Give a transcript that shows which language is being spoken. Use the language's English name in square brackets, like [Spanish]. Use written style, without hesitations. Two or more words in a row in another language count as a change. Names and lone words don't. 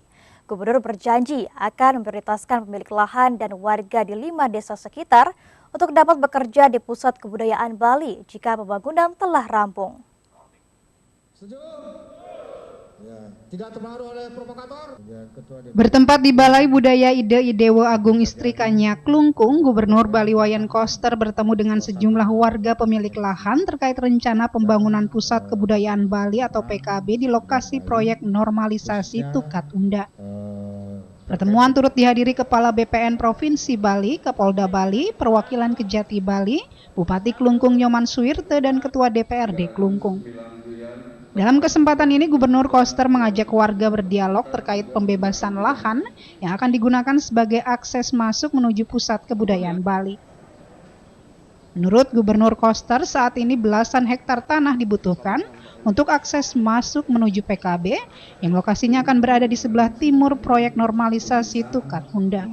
[Indonesian] Gubernur berjanji akan memprioritaskan pemilik lahan dan warga di 5 desa sekitar untuk dapat bekerja di pusat kebudayaan Bali jika pembangunan telah rampung. Tidak terpengaruh oleh provokator. Bertempat di Balai Budaya Ide Idewo Agung Istrikanya Klungkung, Gubernur Bali Wayan Koster bertemu dengan sejumlah warga pemilik lahan terkait rencana pembangunan Pusat Kebudayaan Bali atau PKB di lokasi proyek normalisasi Tukat Unda. Pertemuan turut dihadiri Kepala BPN Provinsi Bali, Kapolda Bali, perwakilan Kejati Bali, Bupati Klungkung Nyoman Suwirte, dan Ketua DPRD Klungkung. Dalam kesempatan ini, Gubernur Koster mengajak warga berdialog terkait pembebasan lahan yang akan digunakan sebagai akses masuk menuju pusat kebudayaan Bali. Menurut Gubernur Koster, saat ini belasan hektar tanah dibutuhkan untuk akses masuk menuju PKB yang lokasinya akan berada di sebelah timur proyek normalisasi Tukat Unda.